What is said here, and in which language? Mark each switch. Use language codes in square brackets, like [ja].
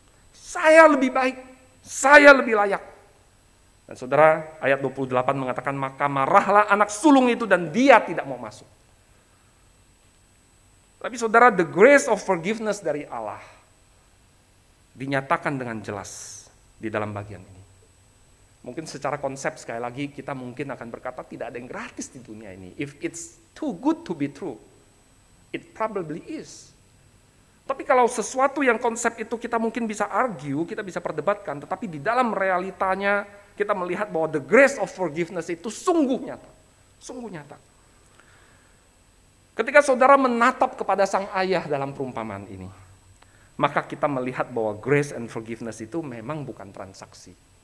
[id] Saya lebih baik, saya lebih layak. Dan saudara, ayat 28 mengatakan, maka marahlah anak sulung itu dan dia tidak mau masuk. Tapi saudara, [en] the grace of forgiveness [id] dari Allah dinyatakan dengan jelas di dalam bagian ini. Mungkin secara konsep sekali lagi kita mungkin akan berkata tidak ada yang gratis di dunia ini. [en] If it's too good to be true, it probably is. [id] Tapi kalau sesuatu yang konsep itu kita mungkin bisa argue, kita bisa perdebatkan, tetapi di dalam realitanya kita melihat bahwa [en] the grace of forgiveness [id] itu sungguh nyata. Sungguh nyata. Ketika saudara menatap kepada sang ayah dalam perumpamaan ini, maka kita melihat bahwa [en] grace and forgiveness [id] itu memang bukan transaksi.